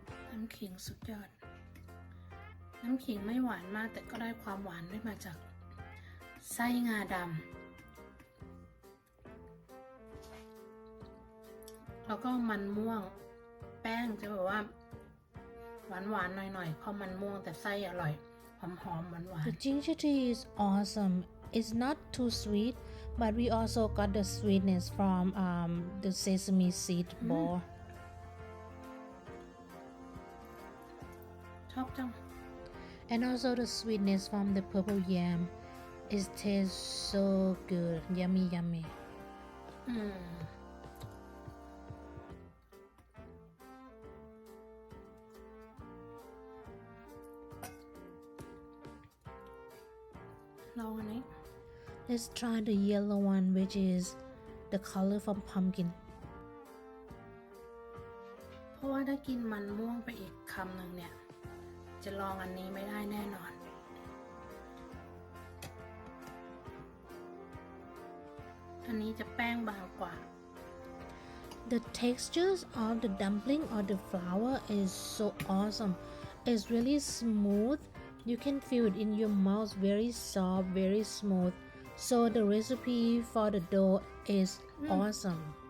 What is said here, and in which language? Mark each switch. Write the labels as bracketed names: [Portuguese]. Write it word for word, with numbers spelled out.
[Thai] น้ำขิงสุดยอดน้ำขิงไม่หวานมากแต่ก็ได้ความหวานได้มาจากไส้งาดำแล้วก็มันม่วงแป้งจะแบบว่าหวานหวานหน่อยๆเพราะมันม่วงแต่ไส้อร่อยหอมหอมหวานหวาน [English] The ginger tea is awesome. It's not too sweet, but we also got the sweetness from um the sesame seed ball. [Thai] ชอบจัง [English] And also the sweetness from the purple yam, it tastes so good, yummy, yummy. อืม [Thai] เราอันนี้ [English] Let's try the yellow one, which is the color from pumpkin. [Thai] เพราะว่าถ้ากินมันม่วงไปอีกคำหนึ่งเนี่ย จะลองอันนี้ไม่ได้แน่นอน อันนี้จะแป้งบางกว่า [English] The textures of the dumpling or the flour is so awesome. It's really smooth. You can feel it in your mouth, very soft, very smooth. So the recipe for the dough is awesome.